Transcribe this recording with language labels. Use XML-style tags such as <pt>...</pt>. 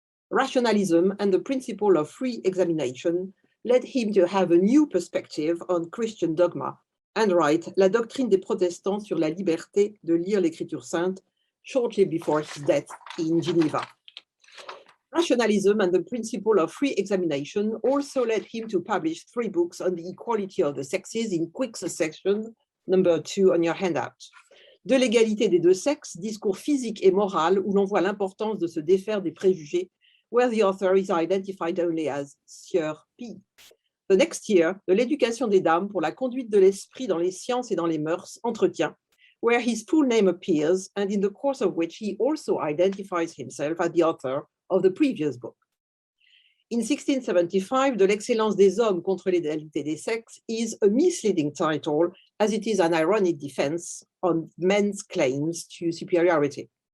<en>Rationalism and the principle of free examination led him to have a new perspective on Christian dogma and write</en> <fr>La doctrine des protestants sur la liberté de lire l'écriture sainte</fr> <en>shortly before his death in Geneva. Rationalism and the principle of free examination also led him to publish 3 books on the equality of the sexes in quick succession, number 2 on your handout.</en> <fr>De l'égalité des deux sexes, discours physique et moral où l'on voit l'importance de se défaire des préjugés,</fr> <en>where the author is identified only as Sieur P. The next year,</en> <fr>de l'éducation des dames pour la conduite de l'esprit dans les sciences et dans les mœurs, entretien,</fr> <en>where his full name appears and in the course of which he also identifies himself as the author of the previous book. In 1675,</en> <fr>De l'excellence des hommes contre l'égalité des sexes</fr> <en>is a misleading title as it is an ironic defense on men's claims to superiority.</en>